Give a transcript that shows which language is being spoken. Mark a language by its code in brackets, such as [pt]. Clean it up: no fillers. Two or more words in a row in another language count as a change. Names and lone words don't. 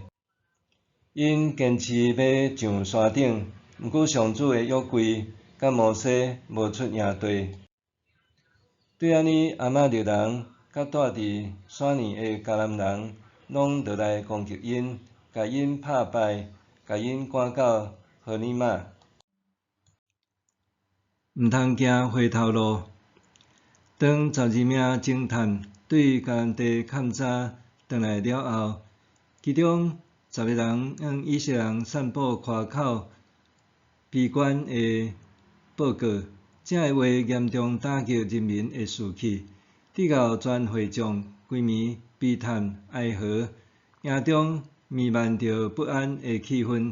[nan] 因坚持要上山顶，毋过上主的约柜甲摩西无出营地。对安尼，亚玛力人甲住伫山巒的迦南人，拢落来攻击因，甲因拍败，甲因赶到何尼玛。毋通行回头路。当12名侦探对迦南地勘查转来了后，其中10个人向以色列人散布夸口悲观的报告，这个话严重打击人民的士气，直到全会众规暝悲叹哀嚎，营中弥漫着不安的气氛。